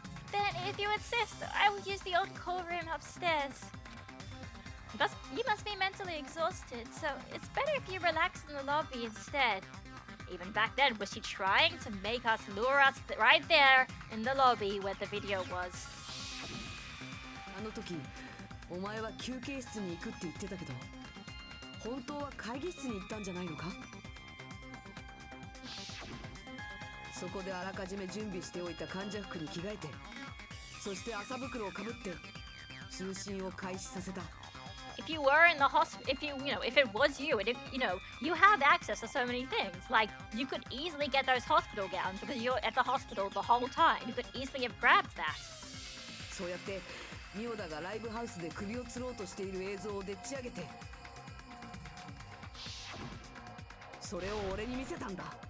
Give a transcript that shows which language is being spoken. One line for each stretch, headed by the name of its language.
English: Then, if you insist, I will use the old call room upstairs. You must be mentally exhausted, so it's better if you relax in the lobby instead. Even back then, was she trying to make us lure us right there in the lobby where the video was?
Japanese: あの時お前は休憩室に行くって言ってたけど本当は会議室に行ったんじゃないのか。そこであらかじめ準備しておいた患者服に着替えてそして麻袋をかぶって通信を開始させた。
English: If you were in the hospital, if it was you, and if, you have access to so many things. Like, you could easily get those hospital gowns because you're at the hospital the whole time. You could easily have grabbed that.
Japanese: そうやってミオダがライブハウスで首を吊ろうとしている映像をでっち上げてそれを俺に見せたんだ。